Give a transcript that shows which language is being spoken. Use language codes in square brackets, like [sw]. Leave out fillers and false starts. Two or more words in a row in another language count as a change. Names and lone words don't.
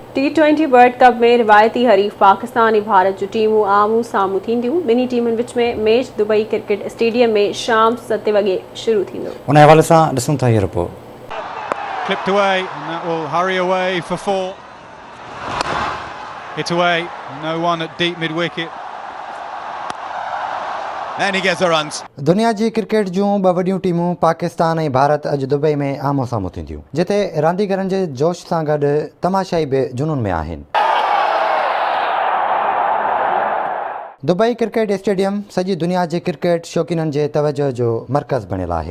[sd] T20 वर्ल्ड कप में रिवायती हरीफ पाकिस्तान ऐं भारत जूं टीमूं आम्हूं साम्हूं थींदियूं। ॿिन्ही टीमुनि विच में मैच दुबई क्रिकेट स्टेडियम में शाम 7 वॻे शुरू थींदो। उन हवाले सां ॾिसूं था हीअ रिपोर्ट। [en] Clipped away, and that will hurry away for 4. Hit away, no one at deep mid-wicket. And he gets the runs. [sd] दुनिया जी क्रिकेट जूं ॿ वॾियूं टीमूं पाकिस्तान ऐं भारत अॼु दुबई में आम्हूं साम्हूं थींदियूं, जिते रांदीगरनि जे जोश सां गॾु तमाशाई बि जुनून में आहिनि। दुबई क्रिकेट स्टेडियम सॼी दुनिया जे क्रिकेट शौक़ीननि जे तवजो जो मर्कज़ बणियल आहे।